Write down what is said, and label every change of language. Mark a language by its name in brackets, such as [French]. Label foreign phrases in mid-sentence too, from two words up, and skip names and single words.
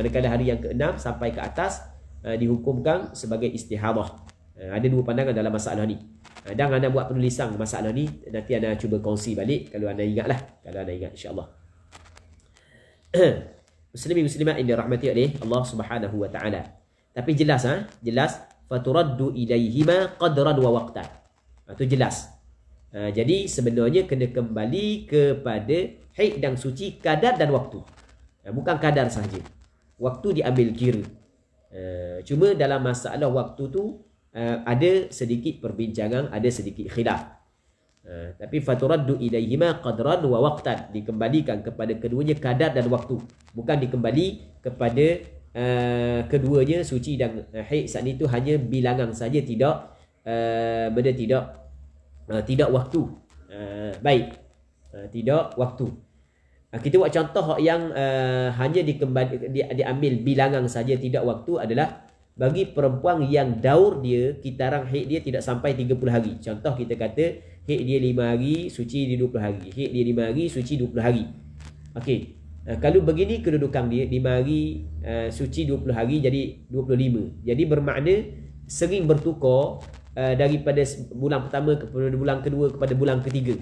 [Malay] Manakala hari yang ke-6 sampai ke atas dihukumkan sebagai istihadah. Ada dua pandangan dalam masalah ni. Dan anda buat penulisan masalah ni, nanti anda cuba kongsi balik kalau anda ingat lah. Kalau anda ingat, [Arabic] إن شاء الله. [Malay] Muslimin muslimat yang dirahmati oleh Allah [Arabic] سبحانه وتعالى. [Malay] Tapi jelas jelas [Arabic] فتردّ إليهما قدرا ووقتا. [Malay] Itu jelas. Jadi sebenarnya kena kembali kepada haid dan suci, kadar dan waktu. Bukan kadar sahaja. Waktu diambil kira. Cuma dalam masalah waktu tu ada sedikit perbincangan, ada sedikit khilaf. Tapi [Arabic] فتردّ إليهما قدرا ووقتا, [Malay] dikembalikan kepada keduanya kadar dan waktu, bukan dikembali kepada keduanya suci dan haid saat itu hanya bilangan saja, tidak tidak waktu. Baik, tidak waktu. Kita buat contoh yang hanya diambil bilangan saja, tidak waktu, adalah bagi perempuan yang daur dia, kitaran haid dia tidak sampai 30 hari. Contoh kita kata haid dia 5 hari, suci dia 20 hari. Haid dia 5 hari, suci 20 hari. Okey. Kalau begini kedudukan dia, 5 hari suci 20 hari jadi 25. Jadi bermakna sering bertukar daripada bulan pertama kepada bulan kedua kepada bulan ketiga.